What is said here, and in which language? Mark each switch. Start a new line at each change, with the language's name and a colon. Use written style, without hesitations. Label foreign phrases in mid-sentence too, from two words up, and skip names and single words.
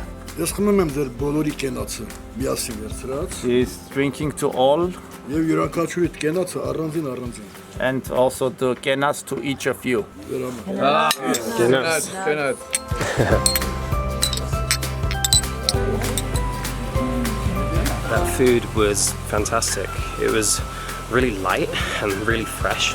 Armenian: Ես խմում եմ ձեր բոլորի կենացը, միասին վերցրած։
English: He's drinking to all.
Armenian: Եվ յուրաքանչյուրի կենացը առանձին։
English: And also the kenas to each of you. Kenas. That food was fantastic. It was really light and really fresh.